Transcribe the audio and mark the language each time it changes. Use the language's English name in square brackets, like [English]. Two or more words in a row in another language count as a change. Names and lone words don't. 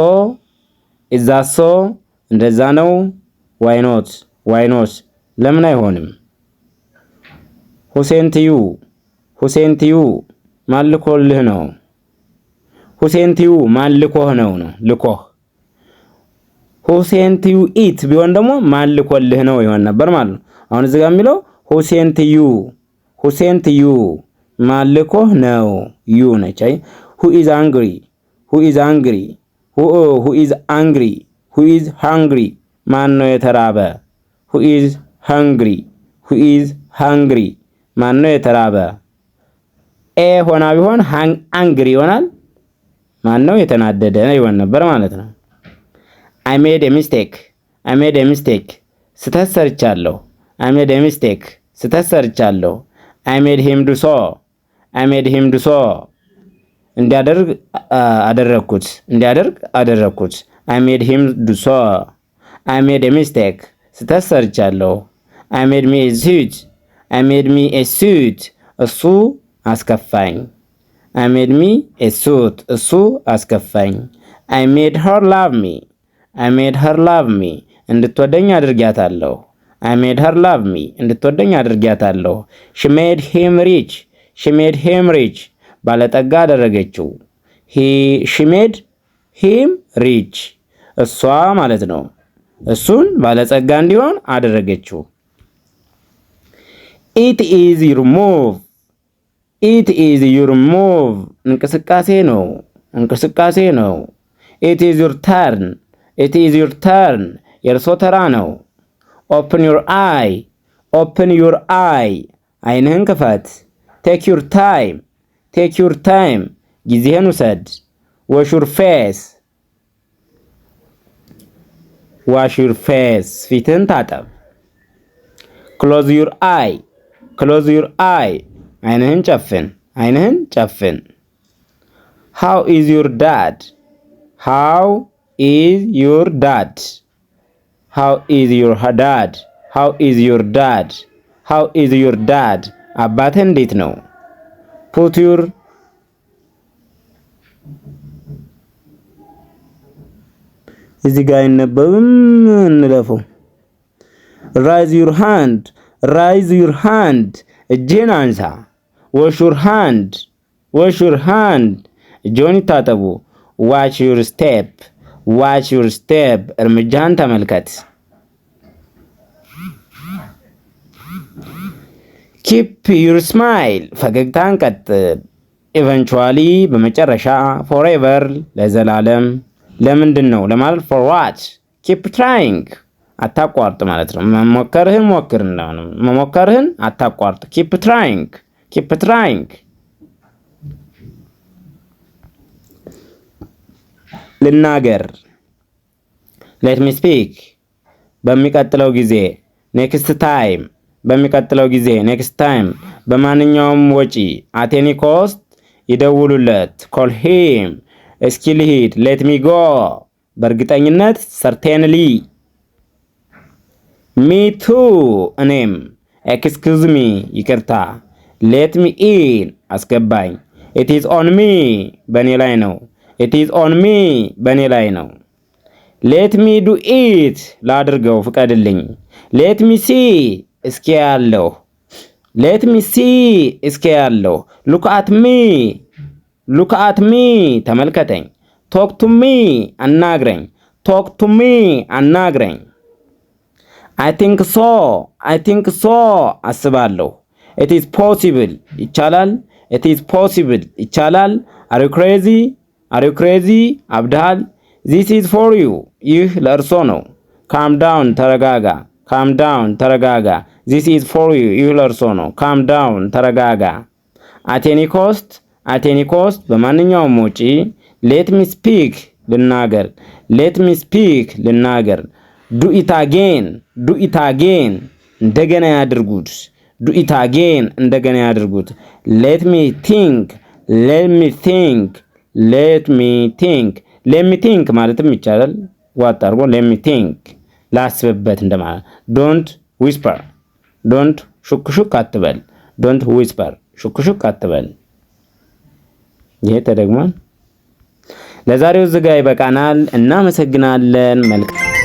[English] Is that so? [Amharic] እንደዛ ነው። [English] Why not? Why not? [Amharic] ለምን አይሆንም? [English] Who sent you? Who sent you? [Amharic] ማን ልኮልህ ነው? [English] Who sent you? [Amharic] ማን ልኮህ ነው ነው ልኮህ። [English] Who sent you it [Amharic] ቢሆን ደግሞ ማን ልኮልህ ነው ይሆን ነበር ማለት ነው። አሁን እዚህ ጋር የሚለው [English] Who sent you? Who sent you? [Amharic] ማን ልኮህ ነው you ነች። አይ [English] Who is angry? Who is angry? Who is angry? Who is hungry? [Amharic] ማን ነው የተራበ? [English] Who is hungry? Who is hungry? [Amharic] ማን ነው የተራበ? ኤ ሆና ቢሆን angry ይሆናል። ማን ነው የተናደደ ይሆን ነበር ማለት ነው። [English] I made a mistake. I made a mistake. [Amharic] ስህተት ሰርቻለሁ። [English] I made a mistake. [Amharic] ስህተት ሰርቻለሁ። [English] I made him do so. I made him do so. [Amharic] እንዲያደርግ አደረግኩት። [English] I made him do so. I made a mistake. [Amharic] ስህተት ሰርቻለሁ። [English] I made me a suit. I made me a suit. [Amharic] እሱ አስከፋኝ። [English] I made me a suit. [Amharic] እሱ አስከፋኝ። [English] I made her love me. I made her love me. [Amharic] እንድትወደኝ አድርጊያታለሁ። [English] I made her love me. [Amharic] እንድትወደኝ አድርጊያታለሁ። [English] She made him rich. She made him rich. [Amharic] ባለጠጋ አደረገችው። [English] She made him rich. [Amharic] እሷ ማለት ነው። እሱን ባለጸጋ እንዲሆን አደረገችው። [English] It is your move. It is your move. [Amharic] እንቅስቃሴ ነው። [English] It is your turn. It is your turn. [Amharic] የእርሶ ተራ ነው። [English] Open your eye. Open your eye. [Amharic] አይንህን ክፈት። [English] Take your time. Take your time. [Amharic] ጊዜህን ውሰድ። [English] Wash your face. Wash your face. [Amharic] ፊትህን ታጠብ። [English] Close your eye. Close your eye. [Amharic] አይንህን ጨፍን። [English] How is your dad? How is your dad? How is your dad? How is your dad? How is your dad? [Amharic] አባትህ እንዴት ነው? [English] Put your [Amharic] እዚህ ጋር አይነበብም፣ እንለፈው። [English] Raise your hand. Raise your hand. [Amharic] እጅህን አንሳ። [English] Wash your hand. Wash your hand. [Amharic] እጅዎን ይታጠቡ። [English] Watch your step. Watch your step. [Amharic] እርምጃህን ተመልከት። [English] Keep your smile. [Amharic] ፈገግታን ቀጥል። Eventually በመጨረሻ forever ለዘላለም ለምንድን ነው ለማለት [English] for what? Keep trying. [Amharic] አታቋርጥ ማለት ነው። መሞከርህን አታቋርጥ። [English] Keep trying. Keep trying. ልናገር let me speak. [Amharic] በሚቀጥለው ጊዜ [English] next time. [Amharic] በሚቀጥለው ጊዜ [English] next time. [Amharic] በማንኛውም ወጪ [English] at any cost. ይደውሉለት call him. [Amharic] እስኪ ልሂድ [English] let me go. በእርግጠኝነት certainly. me too. እኔም excuse me. ይቅርታ let me in. አስገባኝ it is on me. [Amharic] በእኔ ላይ ነው። [English] It is on me. [Amharic] በእኔ ላይ ነው። [English] Let me do it. [Amharic] ላድርገው ፍቀድልኝ። [English] Let me see. [Amharic] እስኪ ያለው [English] Let me see. [Amharic] እስኪ ያለው [English] Look at me. Look at me. ተመልከተኝ። Talk to me. አናግረኝ። Talk to me. አናግረኝ። I think so. I think so. አስባለሁ። It is possible. ይቻላል። It is possible. ይቻላል። Are you crazy? Are you crazy? አብድሃል። This is for you. [Amharic] ይህ ለእርሶ ነው። [English] Calm down. ተረጋጋ። Calm down. ተረጋጋ። This is for you. [Amharic] ይህ ለእርሶ ነው። [English] Calm down. ተረጋጋ። At any cost. At any cost. [Amharic] በማንኛውም ወጪ [English] Let me speak. ልናገር። Let me speak. ልናገር። Do it again. Do it again. [Amharic] እንደገና ያድርጉት። [English] Do it again. [Amharic] እንደገና ያድርጉት። [English] Let me think. Let me think. Let me think. Let me think [Amharic] ማለትም ይቻላል። ዋት አድርጎ [English] let me think [Amharic] ላስብበት እንደማለት። [English] Don't whisper. Don't [Amharic] ሹክሹክ አትበል። [English] Don't whisper. [Amharic] ሹክሹክ አትበል። ይሄ ተደግሟል። ለዛሬው እዚህ ጋር ይበቃናል። እናመሰግናለን። መልካም